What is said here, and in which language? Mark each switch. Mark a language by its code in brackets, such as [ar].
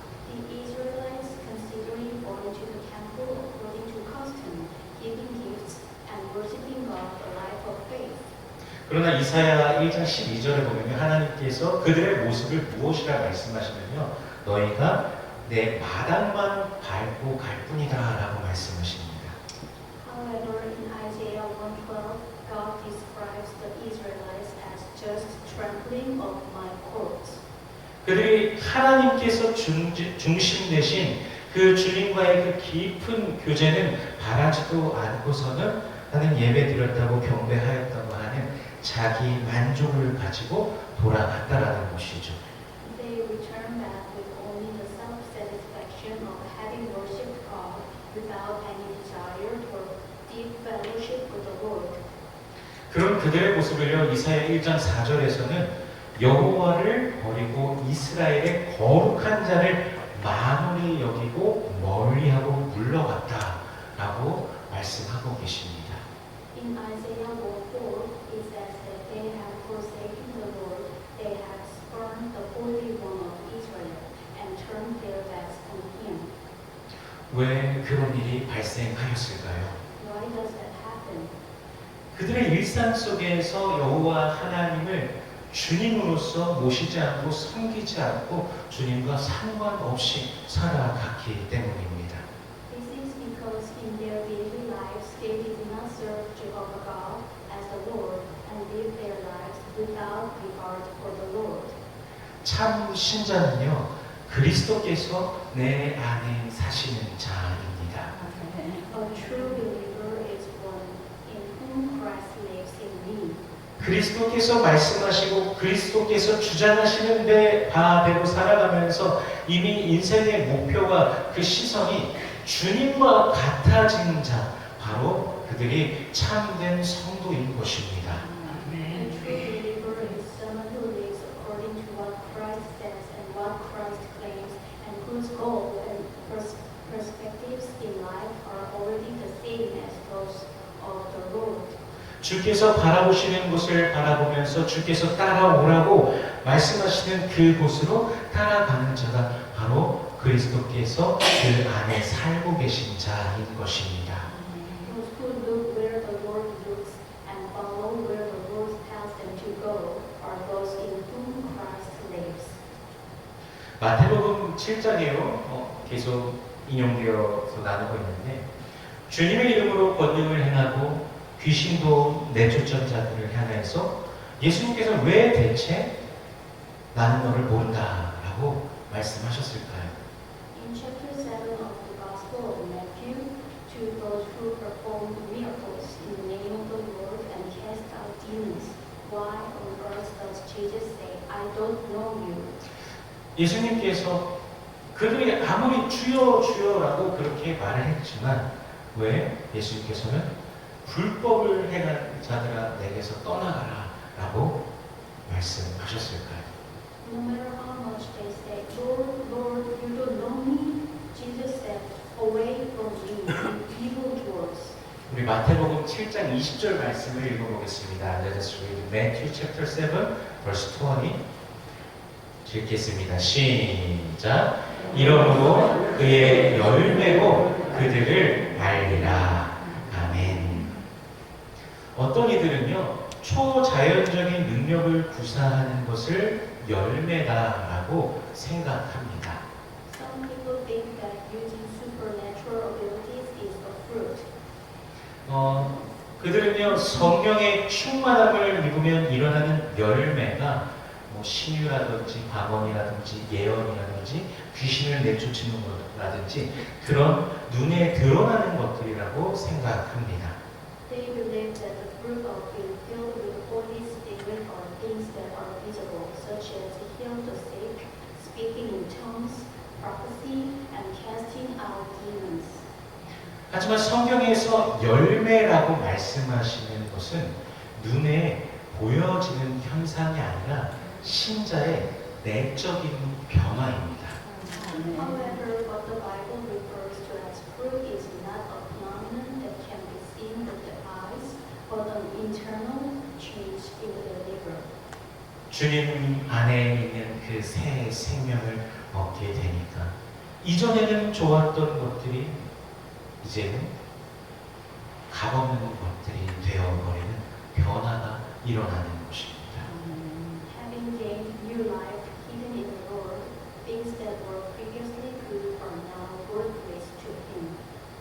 [en] The Israelites considering going to the temple according to custom, giving gifts and worshiping God a life of faith. [ko] 그러나 이사야 1장 12절에 보면 하나님께서 그들의 모습을 무엇이라 말씀하시면요, 너희가 내 마당만 밟고 갈 뿐이다 라고 말씀하십니다. [en] However, in Isaiah 1:12, God describes the Israelites as just trampling of my courts. [ko] 그들이 하나님께서 중심 되신 그 주님과의 그 깊은 교제는 바라지도 않고서는 나는 예배 드렸다고 경배하였다고 하는 자기 만족을 가지고 돌아갔다라는 것이죠. [en] They return back with only the self-satisfaction of having worshipped God without any desire for deep fellowship with the Lord. [ko] 그런 그들의 모습을요, 이사야 1장 4절에서는 여호와를 버리고 이스라엘의 거룩한 자를 만홀히 여기고 멀리하고 물러갔다라고 말씀하고 계십니다. [en] In Isaiah 1:4, it says that they have forsaken the Lord, they have spurned the Holy One of Israel, and turned their backs on Him. [ko] 왜 그런 일이 발생하였을까요? [en] Why does that happen? [ko] 그들의 일상 속에서 여호와 하나님을 주님으로서 모시지 않고 섬기지 않고 주님과 상관없이 살아갔기 때문입니다. [en] This is because in their daily lives they did not serve Jehovah God as the Lord and live their lives without regard for the Lord. [ko] 참 신자는요, 그리스도께서 내 안에 사시는 자입니다. [en] A true believer is one in whom Christ lives in me. [ko] 그리스도께서 말씀하시고 그리스도께서 주장하시는 바대로 살아가면서 이미 인생의 목표와 그 시선이 주님과 같아진 자, 바로 그들이 참된 성도인 것입니다. [en] A true believer is someone who lives according to what Christ says and what Christ claims, and whose goal and perspectives in life are already the same as those of the Lord. [ko] 주께서 바라보시는 곳을 바라보면서 주께서 따라오라고 말씀하시는 그곳으로 따라가는 자가 바로 그리스도께서 그 안에 살고 계신 자인 것입니다. [en] Those who look where the Lord looks and follow where the Lord tells them to go are those in whom Christ lives. [ko] 마태복음 7장에요. 계속 인용되어서 나누고 있는데 주님의 이름으로 권능을 행하고 귀신도 내쫓은 자들을 향해서 예수님께서 왜 대체 나는 너를 모른다라고 말씀하셨을까요? [en] In chapter 7 of the Gospel of Matthew, to those who performed miracles in the name of the Lord and cast out demons, why on earth does Jesus say, I don't know you? [ko] 예수님께서 그들이 아무리 주여 주여라고 그렇게 말을 했지만 왜 예수님께서는 불법을 행한 자들아 내게서 떠나가라 라고 말씀하셨을까요? [en] No matter how much they say, Lord, Lord, you don't know me, Jesus said, away from me, you evildoers. [ko] 우리 마태복음 7장 20절 말씀을 읽어보겠습니다. [en] Let us read Matthew chapter 7 verse 20 [ko] 읽겠습니다. 시작. 이러므로 그의 열매로 그들을 알리라. 아멘. 어떤 이들은요, 초자연적인 능력을 구사하는 것을 열매다라고 생각합니다. [en] Some people think that using supernatural abilities is a fruit. [ko] 그들은요, 성령의 충만함을 입으면 일어나는 열매가 뭐 신유라든지 방언이라든지 예언이라든지 귀신을 내쫓는 것라든지 그런 눈에 드러나는 것들이라고 생각합니다. [en] They believe that the fruit of being filled with the Holy Spirit are things that are visible, such as healing the sick, speaking in tongues, prophecy, and casting out demons. [ko] 하지만 성경에서 열매라고 말씀하시는 것은 눈에 보여지는 현상이 아니라 신자의 내적인 변화입니다. [en] However, what the Bible refers to as fruit is not a phenomenon that can be seen with the eyes, but an internal change in the believer. [ko] 주님 안에 있는 그 새 생명을 얻게 되니까 이전에는 좋았던 것들이 이제는 값없는 것들이 되어버리는 변화가 일어나는 것입니다. [en] Having gained new life hidden in the Lord, things that were previously good are now worthless to Him.